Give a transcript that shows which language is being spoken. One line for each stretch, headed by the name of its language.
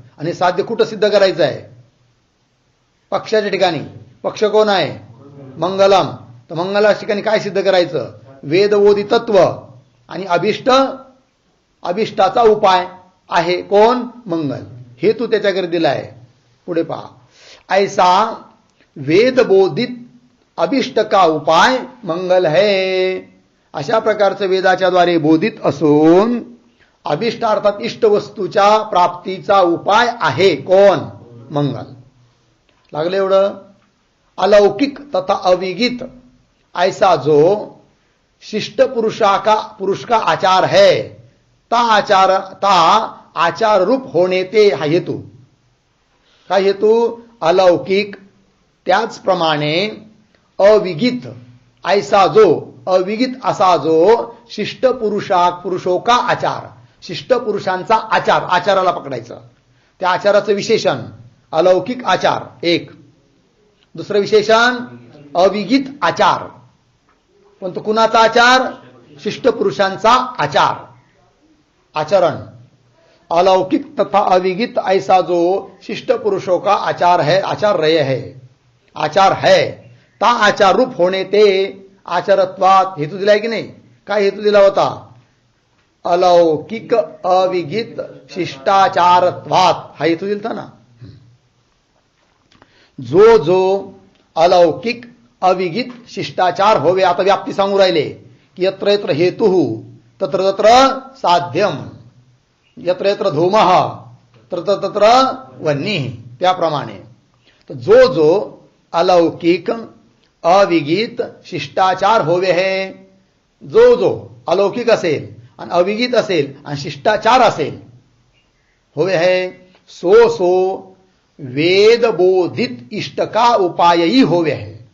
Marathi: आणि साध्य कुठं सिद्ध करायचं आहे? पक्षाच्या ठिकाणी. पक्ष कोण आहे? मंगलम. तर मंगलाच्या ठिकाणी काय सिद्ध करायचं? वेदबोधित तत्व आणि अभिष्टाचा उपाय आहे. कोण? मंगल. हेतू त्याच्याकडे दिलाय. पुढे पहा.
Hindi: ऐसा वेदबोधित अभिष्ट का उपाय मंगल है.
Marathi: अशा प्रकारचं वेदाच्या द्वारे बोधित असून अभिष्ट अर्थात इष्ट वस्तूच्या प्राप्तीचा उपाय आहे. कोण? मंगल. लागलं एवढं?
Hindi: अलौकिक तथा अविगित ऐसा जो शिष्ट पुरुष का आचार है, ता आचार रूप होणे ते
Marathi: हा हेतू. काय हेतू? अलौकिक त्याचप्रमाणे अविगित ऐसा जो, अविगित असा जो
Hindi: शिष्ट पुरुषो का आचार,
Marathi: शिष्ट पुरुषांचा आचार. आचाराला पकडायचं. त्या आचाराचं विशेषण अलौकिक आचार एक. दुसरं विशेषण अविगित आचार. पण तो कुणाचा आचार? शिष्ट पुरुषांचा आचार, आचरण.
Hindi: अलौकिक तथा अविगित ऐसा जो शिष्ट पुरुषों का आचार है, आचार रहे है, आचार है, ता आचार रूप होणे ते आचारत्वात.
Marathi: हेतू दिलाय की नाही? काय हेतू दिला होता? अलौकिक अविगित शिष्टाचारत्वात हा हेतू दिलता ना.
Hindi: जो जो अलौकिक अविगित शिष्टाचार होवे.
Marathi: आता व्याप्ती सांगू राहिले की
Sanskrit: यत्र यत्र हेतु तत्र तत्र साध्यम, यत्र यत्र धूमः तत्र तत्र वह्निः.
Hindi: त्याप्रमाणे
Marathi: जो जो अलौकिक अविगित शिष्टाचार होवे है, जो जो अलौकिक असेल आणि अविगित असेल आणि शिष्टाचार असेल
Hindi: होवे है, सो सो वेदबोधित इष्ट का उपायही होवे है.